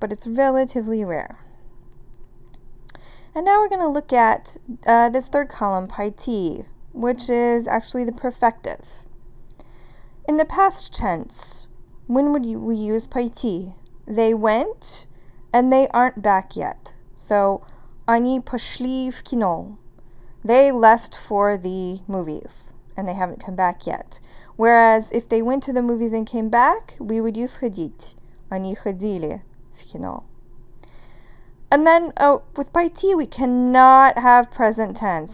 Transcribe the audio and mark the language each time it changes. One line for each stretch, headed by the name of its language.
English: But it's relatively rare. And now we're going to look at this third column, παιτεί, which is actually the perfective. In the past tense, when would we use παιτεί? They went, and they aren't back yet.
Russian: So, они пошли в кино.
English: They left for the movies, and they haven't come back yet. Whereas, if they went to the movies and came back, we would use ходить.
Russian: Они ходили в кино.
English: And then, with παιτεί, we cannot have present tense.